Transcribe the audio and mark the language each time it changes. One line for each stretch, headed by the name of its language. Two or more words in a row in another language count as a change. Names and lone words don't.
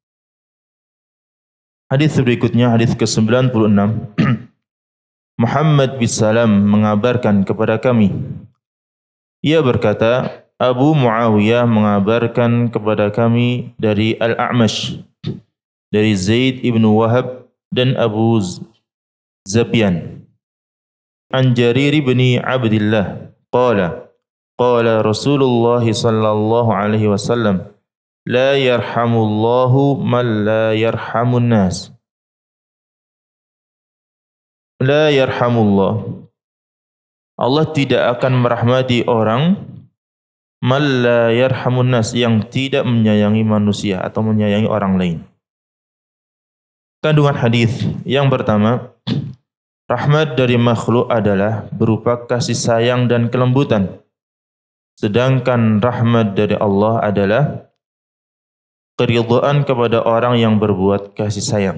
Indonesian: Hadis berikutnya, hadis ke-96. Muhammad bin Salam mengabarkan kepada kami, ia berkata, Abu Muawiyah mengabarkan kepada kami dari Al-A'mash, dari Zaid ibn Wahab dan Abu Zabyan,
Arabic: عن جرير بن عبد الله قال قال رسول الله صلى الله عليه وسلم, لا يرحم الله من لا يرحم الناس. لا يرحم الله,
Indonesian: Allah tidak akan merahmati orang
Arabic: من لا يرحم الناس,
Indonesian: yang tidak menyayangi manusia atau menyayangi orang lain. Kandungan hadis yang pertama, rahmat dari makhluk adalah berupa kasih sayang dan kelembutan. Sedangkan rahmat dari Allah adalah keridhaan kepada orang yang berbuat kasih sayang.